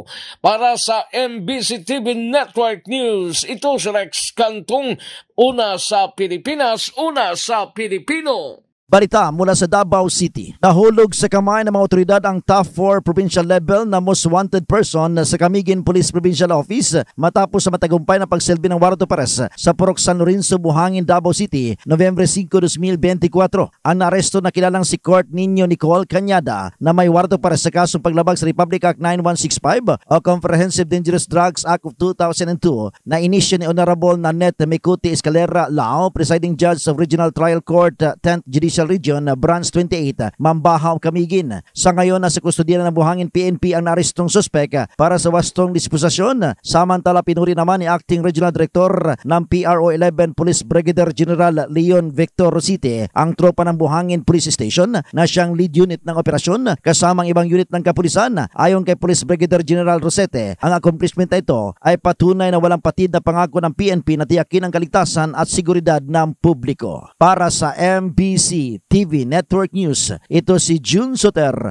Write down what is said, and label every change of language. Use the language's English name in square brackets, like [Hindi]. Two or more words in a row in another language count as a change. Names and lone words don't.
[Filipino] Para sa MBC TV Network News, ito si Rex Cantong, una sa Pilipinas, una sa Pilipino. Balita mula sa Davao City. Nahulog sa kamay ng mga otoridad ang top 4 [English] provincial level [Filipino] na [English] most wanted person [Filipino] sa Camiguin Police Provincial Office matapos sa matagumpay na pagsilbi ng [English] warrant of arrest [Filipino] sa Purok San Lorenzo, Buhangin, Davao City, Nobyembre 5, 2024. Ang naaresto na kilalang si Court Nino Nicole Cañada na may [English] warrant of arrest [Filipino] sa kasong paglabag sa Republic Act 9165 o Comprehensive Dangerous Drugs Act of 2002 na inisyo ni Honorable Nanette Mekuti Escalera Lao, Presiding Judge of Regional Trial Court 10th Judicial Region, Branch 28, Mambahaw, Camiguin. Sa ngayon, nasa kustodiya ng Buhangin PNP ang narestong suspek para sa wastong disposisyon. Samantala, pinuri naman ni Acting Regional Director ng PRO 11 Police Brigadier General Leon Victor Rosite ang tropa ng Buhangin Police Station na siyang [English] lead unit [Filipino] ng operasyon kasamang ibang unit ng kapulisan. Ayon kay Police Brigadier General Rosite, ang accomplishment na ito ay patunay na walang patid na pangako ng PNP na tiyakin ang kaligtasan at seguridad ng publiko. Para sa MBC TV Network News, ito si June Soter.